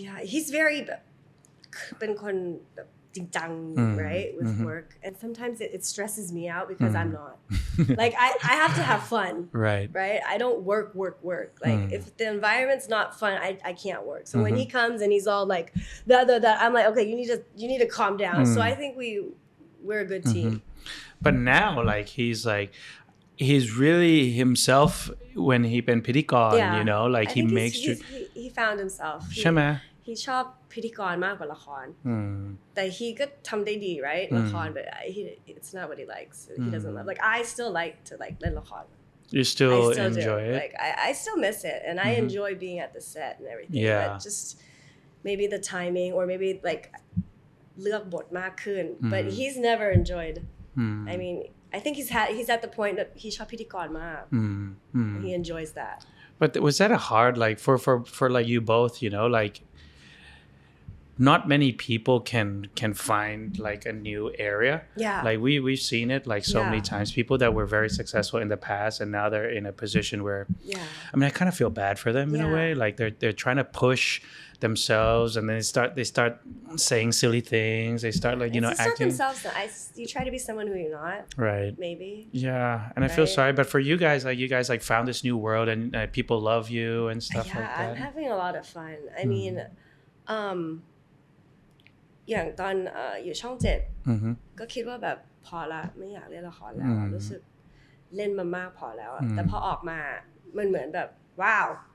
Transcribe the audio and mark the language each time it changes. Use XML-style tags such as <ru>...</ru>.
<en>he's very</en> <th>เป็นคนแบบจริงจัง</th> <en>right with work and sometimes it stresses me out because I'm not like I have to have fun right I don't work like if the environment's not fun I can't work so when he comes and he's all like that I'm like okay you need to calm down so I think we're a good team but now like he's really himself when he</en> <th>เป็นพิธีกร</th> <en>you know like he makes he found himself</en> <th>ใช่ไหม</th> <en>he</en> <th>ชอบพิธีกรมากกว่าละครแต่</th> <en>he</en> <th>ก็ทำได้ดี</th> <en>right ละคร but it's not what he likes he doesn't love like I still like to like</en> <th>เล่นละคร</th> <en>you still enjoy it like I still miss it and I enjoy being at the set and everything but just maybe the timing or maybe like</en> <th>เลือกบทมากขึ้น</th> <en>but he's never enjoyed I mean I think he's at the point that he</en> <th>ชอบพิธีกรมาก</th> <en>he enjoys that but was that a hard like for like you both you know like not many people can find like a new area like we've seen it like so many times people that were very successful in the past and now they're in a position where I mean I kind of feel bad for them in a way like they're trying to push themselves and then they start saying silly things they start like you know acting themselves you try to be someone who you're not right maybe and I feel sorry but for you guys like you guys like found this new world and people love you and stuff like that I'm having a lot of fun I mean</en> <th>อย่างตอนอยู่ช่อง7ก็คิดว่าแบบพอละไม่อยากเล่นละครแล้วรู้สึกเล่นมามากพอแล้วแต่พอออกมามันเหมือนแบบว้าว</th>